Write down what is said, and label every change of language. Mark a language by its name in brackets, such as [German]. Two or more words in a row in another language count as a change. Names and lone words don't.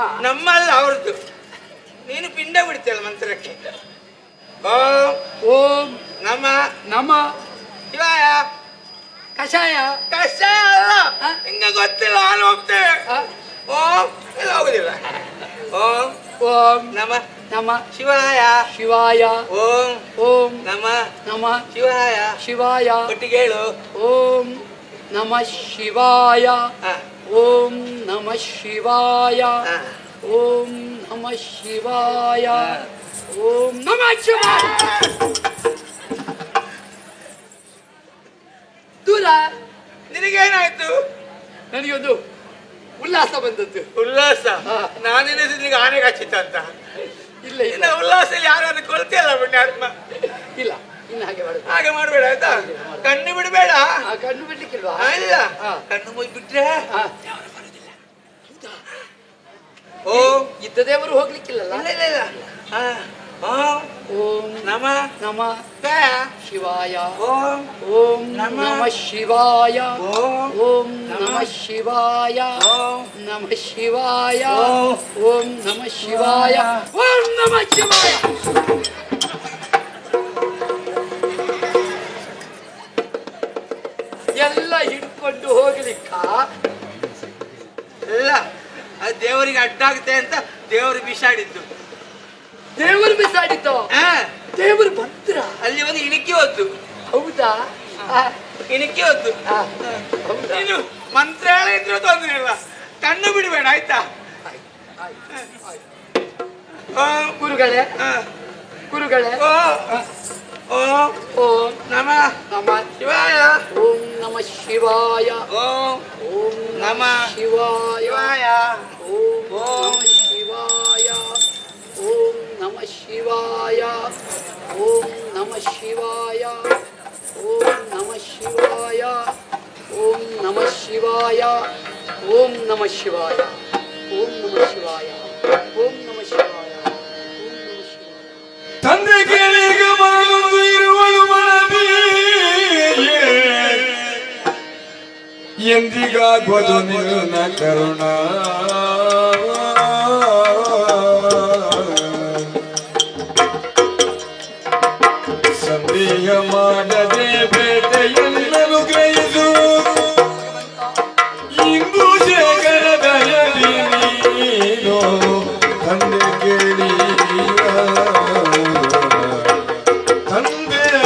[Kannada] ನಮ್ಮಲ್ಲ ಅವ್ರದ್ದು. ನೀನು ಪಿಂಡ ಬಿಡ್ತೀಯಲ್ಲ ಮಂತ್ರಕ್ಕೆ. [Sanskrit] ಓಂ ಓಂ ನಮ ನಮ ಶಿವಾಯ. [Kannada] ಕಷಾಯ. ಕಷ್ಟ ಅಲ್ಲ, ಆ? ಹಿಂಗ ಗೊತ್ತಿಲ್ಲ, ನಾನು ಹೋಗ್ತೇವೆ. ಆ, ಓಂ ಇಲ್ಲ ಹೋಗುದಿಲ್ಲ. ಓಂ [Sanskrit] ಓಂ ನಮ ನಮ ಶಿವಾಯ. ಶಿವಾಯ. ಓಂ ಓಂ ನಮ ನಮ ಶಿವಾಯ. ಶಿವಾಯ. [Kannada] ಒಟ್ಟಿಗೆ ಹೇಳು. [Sanskrit] ಓಂ ನಮ ಶಿವಾಯ. [Kannada] ಹಾ. [Sanskrit] ಓಂ ನಮ ಶಿವಾಯ. [Kannada] ಹಾ. [Sanskrit] ಓಂ ನಮ ಶಿವಾಯ. ಓಂ ನಮ ಶಿವಾಯ. [Kannada] ದೂರ ನಿನಗೇನಾಯ್ತು? ನನಗೊಂದು ಉಲ್ಲಾಸ ಬಂದದ್ದು. ಉಲ್ಲಾಸ? ಹಾ. ನಾನೆನಿಸಿದ್ರೆ ಆನೆಗೆ ಹಚ್ಚಿತ್ತ ಅಂತ. ಇಲ್ಲ ಇಲ್ಲ ಇನ್ನು ಉಲ್ಲಾಸದಲ್ಲಿ ಯಾರು ಕೊಳ್ತಿಯಲ್ಲ ಪುಣ್ಯಾತ್ಮ. ಇಲ್ಲ, ಇನ್ನು ಹಾಗೆ ಮಾಡುದು. ಹಾಗೆ ಮಾಡ್ಬೇಡ ಆಯ್ತಾ? ಕಣ್ಣು ಬಿಡಬೇಡ. ಆ, ಕಣ್ಣು ಬಿಡ್ಲಿಕ್ಕಿಲ್ವಾ? ಇಲ್ಲ, ಹಾ. ಕಣ್ಣು ಮುಯ್ಬಿಟ್ರೆ ಆ, [Sanskrit] ಓಂ [Kannada] ಇದ್ದ ದೇವರು ಹೋಗ್ಲಿಕ್ಕಿಲ್ಲಲ್ಲ. ಇಲ್ಲ ಇಲ್ಲ ಇಲ್ಲ. ಹಾ. ಓಂ [Sanskrit] ಓಂ ನಮ ನಮ ಶಿವಾಯ. ಓಂ ಓಂ ನಮ ನಮ ಶಿವಾಯ. ಓಂ ಓಂ ನಮ ಶಿವಾಯ. ಓಂ ನಮ ಶಿವಾಯ. ಓಂ ಓಂ ನಮ ಶಿವಾಯ. ಓಂ ನಮ ಶಿವಾಯ. [Kannada] ಎಲ್ಲ ಹಿಡ್ಕೊಂಡು ಹೋಗ್ಲಿಕ್ಕ ಇಲ್ಲ, ಅದು ದೇವರಿಗೆ ಅಡ್ಡಾಗುತ್ತೆ ಅಂತ ದೇವರು ಬಿಸಾಡಿದ್ದು. ದೇವರು ಬಿಸಾಡಿತು. ಹಾ. ದೇವರು ಬಂದ್ರ ಅಲ್ಲಿ ಒಂದು ಇಣುಕಿ ಹೋದ್ದು. ಹೌದಾ? ಆ, ಇಣುಕಿ ಹೋದ್ದು. ಆ, ಹೌದಾ? ನೀನು ಮಂತ್ರ ಹೇಳಿದ್ರು ತೊಂದ್ರೆ ಇಲ್ಲ, ಕಣ್ಣು ಬಿಡಬೇಡ ಆಯ್ತಾ? [Sanskrit] ಓಂ [Kannada] ಗುರುಗಳೇ, ಹಾ. ಗುರುಗಳೇ. [Sanskrit] ಓಂ ಓಂ ಓಂ ನಮ ನಮ ಶಿವಾಯ. ಓಂ ನಮ ಶಿವಾಯ. ಓಂ ಓಂ ನಮ ಶಿವಾಯ. ಶಿವಾಯ. ಓಂ ನಮ ಶಿವಾಯ. ಓಂ ನಮ ಶಿವಾಯ. ಓಂ ನಮ ಶಿವಾಯ. ಓಂ ನಮ ಶಿವಾಯ. ಓಂ ನಮ ಶಿವಾಯ. ಓಂ ನಮ ಶಿವಾಯ. ಓಂ ನಮ ಶಿವಾಯ. ಓಂ ನಮ ಶಿವಾಯ. ಓಂ ನಮ ಶಿವಾಯ. [Kannada] ತಂದೆ ಕೇಳಿಗ ಮನದೊಂದು ಇರುವಳು ಮನದಿ ಎಂದಿಗಾಗ್ವದು ನಿನ್ನ ಕರುಣ ಸಂದೇಹ ಮಾಡದೆ ಬೇಟೆಯನ್ನನು ಗ್ರಹಿಸು ಇಂದು ಶೇಖರ ದಯದಿ ನೀನು ತಂದೆ ಕೇಳಿ ತಂದೆ